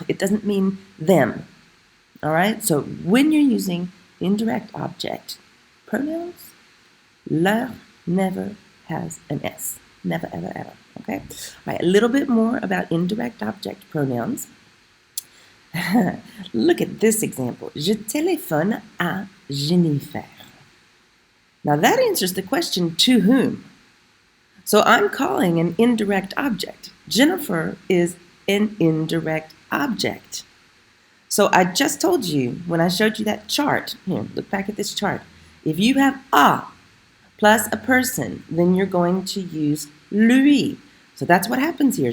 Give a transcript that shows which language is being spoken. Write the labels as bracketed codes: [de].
[en] It doesn't mean them. All right? So when you're using indirect object pronouns, leur never has an S. Never, ever, ever. Okay? All right, a little bit more about indirect object pronouns. Look at this example. [fr] Je téléphone à Jennifer. [en] Now that answers the question to whom. So I'm calling an indirect object. Jennifer is an indirect object. So I just told you when I showed you that chart, here, look back at this chart. If you have a plus a person, then you're going to use lui. So that's what happens here.